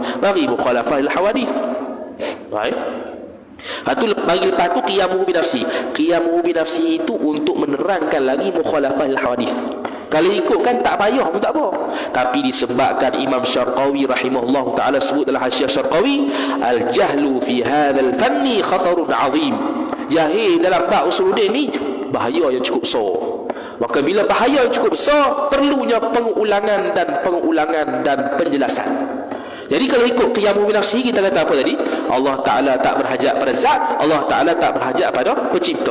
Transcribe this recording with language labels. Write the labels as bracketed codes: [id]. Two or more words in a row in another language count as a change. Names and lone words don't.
[ms] Mari [ar] مخالفة الحوادث. [ms] Baik. Lepas tu [ar] قيامه بنفسه. قيامه بنفسه [ms] itu untuk menerangkan lagi [ar] مخالفة الحوادث. [ms] Kalau ikutkan tak payah pun tak apa. Tapi disebabkan Imam Syarqawi [ar] رحمه الله تعالى [ms] sebut dalam Hasyiah Syarqawi, [ar] الجهل في هذا الفن خطر عظيم. [ms] Jahil dalam bab usuluddin ni bahaya yang cukup besar. Maka bila bahaya yang cukup besar, perlunya pengulangan dan penjelasan. Jadi kalau ikut [ar] قيامه بنفسه, [ms] kita kata apa tadi? Allah Ta'ala tak berhajat pada zat, Allah Ta'ala tak berhajat pada pencipta.